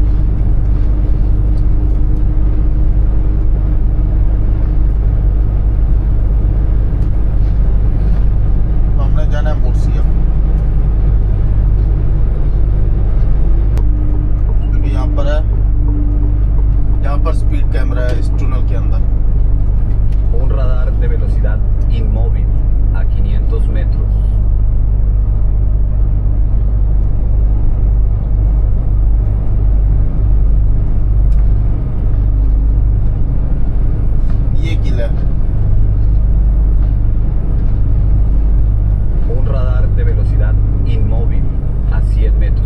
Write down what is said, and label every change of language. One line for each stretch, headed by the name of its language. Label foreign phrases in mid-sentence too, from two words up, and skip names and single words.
Hindi: तो हमने जाना है मुर्सिया, क्योंकि यहाँ पर है, यहाँ पर स्पीड कैमरा है इस टनल के अंदर।
Spanish: Un radar de velocidad inmóvil a 500 metros.
Hindi: ये किला है।
Spanish: Un radar de velocidad inmóvil a 100 metros.